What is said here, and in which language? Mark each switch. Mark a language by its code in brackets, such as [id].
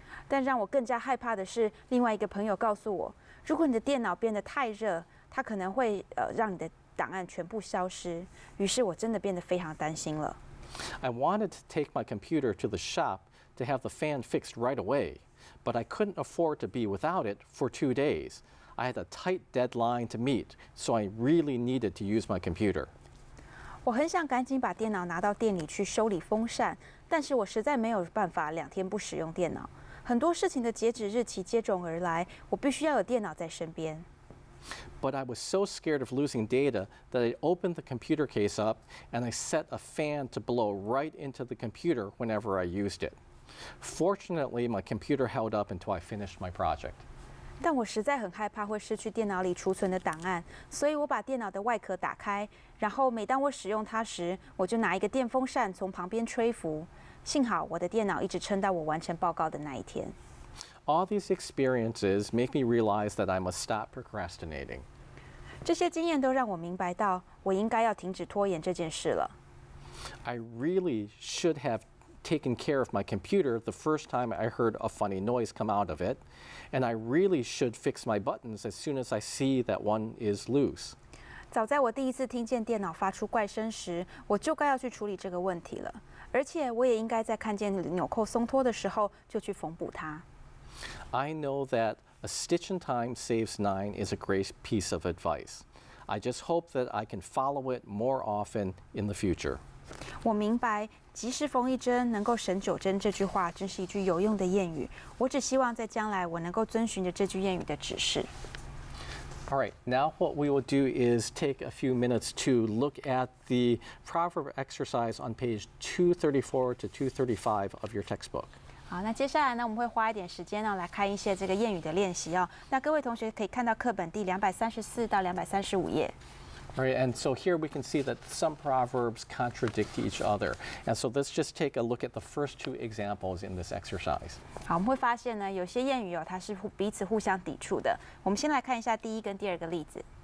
[zh] 但让我更加害怕的是，另外一个朋友告诉我，如果你的电脑变得太热，它可能会让你的档案全部消失。于是我真的变得非常担心了。 [en] I wanted to take my computer to the shop to have the fan fixed right away, but I couldn't afford to be without it for 2 days. I had a tight deadline to meet, so I really needed to use my computer. [zh] 我很想赶紧把电脑拿到店里去修理风扇，但是我实在没有办法2天不使用电脑。很多事情的截止日期接踵而来，我必须要有电脑在身边。 [en] But I was so scared of losing data that I opened the computer case up and I set a fan to blow right into the computer whenever I used it. Fortunately, my computer held up until I finished my project. [zh] 但我实在很害怕会失去电脑里储存的档案，所以我把电脑的外壳打开，然后每当我使用它时，我就拿一个电风扇从旁边吹拂。幸好我的电脑一直撑到我完成报告的那一天。 [en] All these experiences make me realize that I must stop procrastinating. [zh] 这些经验都让我明白到，我应该要停止拖延这件事了。 [en] I really should have taken care of my computer the first time I heard a funny noise come out of it, and I really should fix my buttons as soon as I see that one is loose. [zh] 早在我第一次听见电脑发出怪声时，我就该要去处理这个问题了。而且我也应该在看见纽扣松脱的时候就去缝补它。 [en] I know that a stitch in time saves 9 is a great piece of advice. I just hope that I can follow it more often in the future. [zh] 我明白，及时缝一针能够省9针这句话真是一句有用的谚语。我只希望在将来我能够遵循着这句谚语的指示。 [en] All right, now what we will do is take a few minutes to look at the proverb exercise on page 234 to 235 of your textbook. [zh] 好，那接下来呢，我们会花一点时间呢来看一些这个谚语的练习哦。那各位同学可以看到课本第234到235页。 [en] All right, and so here we can see that some proverbs contradict each other. And so let's just take a look at the first 2 examples in this exercise. [zh] 好，我们会发现呢，有些谚语哦，它是彼此互相抵触的。我们先来看一下第一跟第二个例子。